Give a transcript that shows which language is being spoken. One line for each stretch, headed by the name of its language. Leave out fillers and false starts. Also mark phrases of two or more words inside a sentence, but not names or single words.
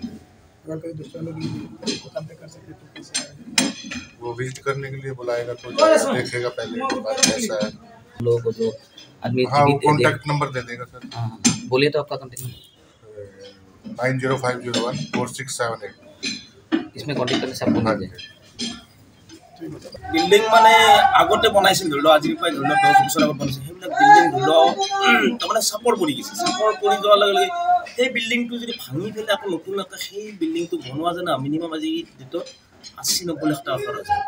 Hindi: अगर कोई दूसरा लोग कांटेक्ट कर सकते तो कैसे करेंगे? वो विजिट करने के लिए बुलाएगा तो देखेगा पहले बात कैसा है। लोगों को जो आदमी हाँ वो कॉन्टैक्ट नंबर दे देगा सर। हाँ बोलिए तो आपका कॉन्टैक्ट नंबर 90501468 इसमें कॉन्टैक्ट करने से आपको मिल जाएगा।
Assamese: বিল্ডিং মানে আগতে বনাইছিল ধৰি লওক আজিৰ প্ৰায় ধৰি লওক 10 বছৰ আগত বনাইছিল সেইবিলাক বিল্ডিং ধৰি লওক তাৰমানে চাপৰ পৰি গৈছে চাপৰ পৰি যোৱাৰ লগে লগে সেই বিল্ডিংটো যদি ভাঙি ফেলে আকৌ নতুন এটা সেই বিল্ডিংটো বনোৱা জানা মিনিমাম আজি ডেটত 80-90 লাখ টকা খৰচ হয়।